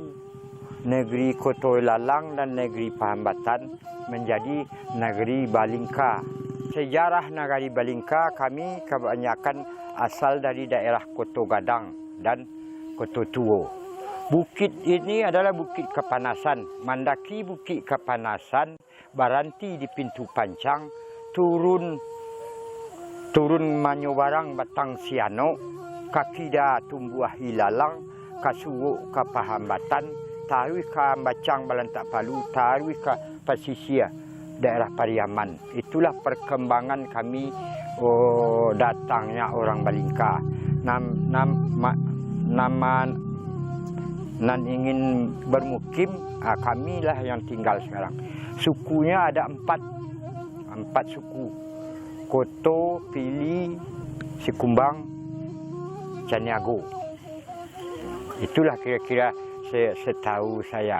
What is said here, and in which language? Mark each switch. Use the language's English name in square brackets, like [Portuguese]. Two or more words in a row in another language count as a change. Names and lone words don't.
[Indonesian] Negeri Kotoi Lalang dan Negeri Pahambatan menjadi Negeri Balingka. Sejarah Negeri Balingka kami kebanyakan asal dari daerah Koto Gadang dan Koto Tuo. Bukit ini adalah Bukit Kepanasan. Mendaki Bukit Kepanasan, berhenti di Pintu Pancang, turun Manyobarang Batang Siano, Kakida Tumbuah Ilalang, Kasuwo ke Pahambatan, taruh ke Bacang Balantak Palu, taruh ke pesisir daerah Pariaman. Itulah perkembangan kami datangnya orang Balingka. Nan ingin bermukim, kamilah yang tinggal sekarang. Sukunya ada empat suku. Koto, Pili, Sikumbang, Caniago. Itulah kira-kira setahu saya.